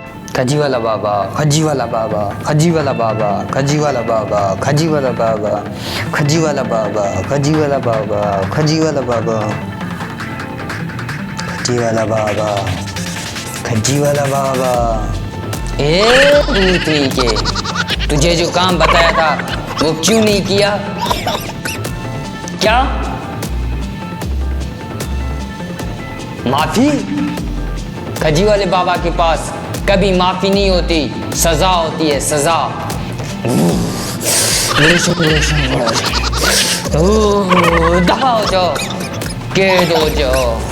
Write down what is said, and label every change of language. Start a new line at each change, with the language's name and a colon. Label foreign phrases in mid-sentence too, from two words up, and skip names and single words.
Hindi: खजी वाला बाबा, खजी वाला बाबा, खजी वाला बाबा, खजी वाला बाबा, खजी वाला बाबा, खजी वाला बाबा, खजी वाला बाबा, खजी वाला बाबा, खजी वाला बाबा, खजी वाला बाबा। ए भूतनी के, तुझे जो काम बताया था वो क्यों नहीं किया? क्या माफी? खजी वाले बाबा के पास कभी माफी नहीं होती, सजा होती है, सजा। दफा हो जाओ, कैद हो जाओ।